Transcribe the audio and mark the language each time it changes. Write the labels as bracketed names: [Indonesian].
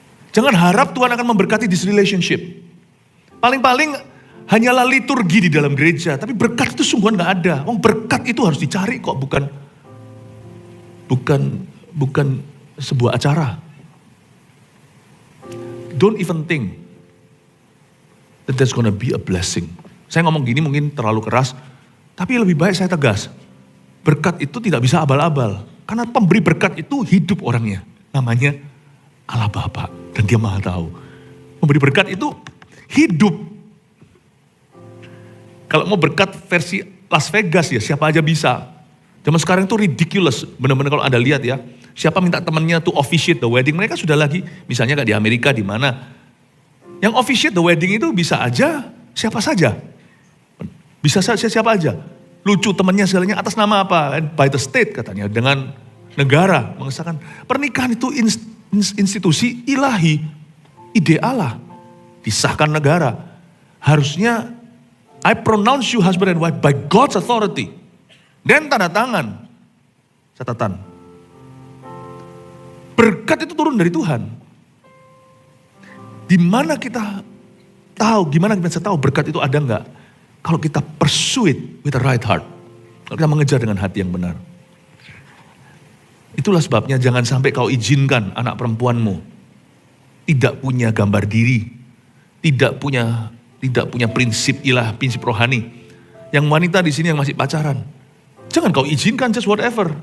[Indonesian] Jangan harap Tuhan akan memberkati [English] this relationship. [Indonesian] Paling-paling hanyalah liturgi di dalam gereja, tapi berkat itu sungguhan nggak ada. Berkat itu harus dicari kok, bukan sebuah acara. [English] Don't even think that there's gonna be a blessing. [Indonesian] Saya ngomong gini mungkin terlalu keras. Tapi lebih baik saya tegas, berkat itu tidak bisa abal-abal. Karena pemberi berkat itu hidup orangnya. Namanya Allah Bapa dan dia Maha tahu. Pemberi berkat itu hidup. Kalau mau berkat versi Las Vegas ya siapa aja bisa. Zaman sekarang itu ridiculous. Benar-benar kalau Anda lihat ya. Siapa minta temannya [English] to officiate the wedding. [Indonesian] Mereka sudah lagi, misalnya kayak di Amerika di mana. Yang [English] officiate the wedding [Indonesian] itu bisa aja siapa saja. Bisa siapa aja. Lucu temannya segalanya atas nama apa? [English] By the state [Indonesian] katanya. Dengan negara mengesahkan. Pernikahan itu institusi ilahi. Ide Allah. Disahkan negara. Harusnya [English] I pronounce you husband and wife by God's authority. [Indonesian] Dan tanda tangan. Catatan. Berkat itu turun dari Tuhan. Di mana kita tahu, gimana kita bisa tahu berkat itu ada enggak? Kalau kita [English] pursue it with the right heart. [Indonesian] Kalau kita mengejar dengan hati yang benar. Itulah sebabnya jangan sampai kau izinkan anak perempuanmu tidak punya gambar diri. Tidak punya prinsip prinsip rohani. Yang wanita di sini yang masih pacaran. Jangan kau izinkan [English] just whatever.